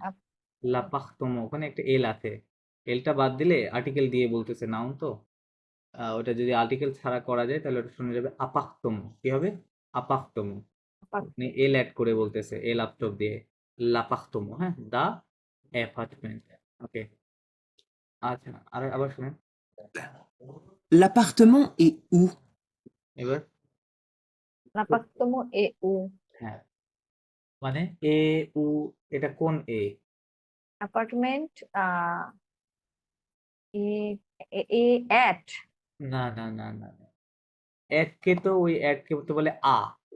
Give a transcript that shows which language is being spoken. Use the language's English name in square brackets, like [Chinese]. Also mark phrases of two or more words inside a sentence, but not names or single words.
[Bangla] লাপাখতমো, ওখানে একটা এল আছে, এলটা বাদ দিলে আর্টিকেল দিয়ে বলতেছে, নাউন তো। ওটা যদি আর্টিকেল ছাড়া করা যায় তাহলে ওটা শুনে যাবে আপাখতমো। কি হবে? আপাখতমো। মানে এল অ্যাড করে বলতেছে, এল আপটপ দিয়ে, লাপাখতমো, হ্যাঁ, [English] the apartment. [Bangla] ওকে, আচ্ছা, আর আবার শুনেন [French] L'appartement est où? [Bangla] এবার। [French] l'appartement est où. [Bangla] হ্যাঁ, মানে [French] est où, [Bangla] এটা কোন এ? অ্যাপার্টমেন্ট এ এ এ অ্যাট না না না না না, অ্যাড কে তো ওই অ্যাড কে তো বলে আ, এ